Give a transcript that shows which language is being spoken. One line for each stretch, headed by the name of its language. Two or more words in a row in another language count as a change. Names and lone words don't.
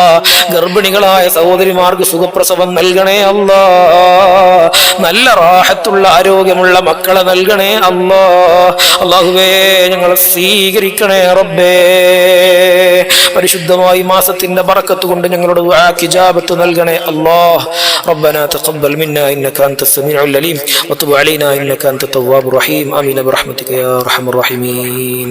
Malayalam: ഗർഭിണികളായ സഹോദരിമാർക്ക് സുഖപ്രസവം നൽകണേ അല്ലാ. നല്ല റാഹത്തുള്ള ആരോഗ്യമുള്ള മക്കളെ നൽകണേ അല്ലാ. അല്ലാഹുവേ ഞങ്ങളെ സ്വീകരിക്കണേ റബ്ബേ. പരിശുദ്ധമായ മാസത്തിന്റെ ബറക്കത്ത് കൊണ്ട് ഞങ്ങളുടെ ദുആക്ക് ഇജാബത്ത് നൽകണേ അല്ലാഹ്.
Arabic: ربنا تقبل منا إنك أنت السميع العليم وتب علينا إنك أنت التواب الرحيم آمين برحمتك يا أرحم الراحمين.